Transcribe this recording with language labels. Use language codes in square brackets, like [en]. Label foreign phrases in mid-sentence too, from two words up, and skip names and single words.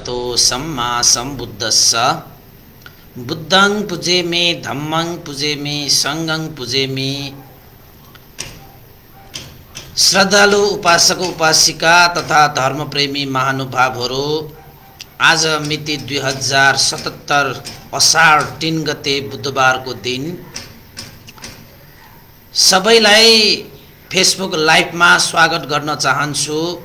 [pi] भगवतो सम्मा सम्बुद्धस्स बुद्धं पूजेमे धम्मं पूजेमे संघं पूजेमे। [ne] श्रद्धालु उपासक उपासिका तथा धर्मप्रेमी महानुभावहरू, आज मिति 2077 असार 3 गते बुधबारको दिन सबैलाई फेसबुक लाइभमा स्वागत गर्न चाहन्छु।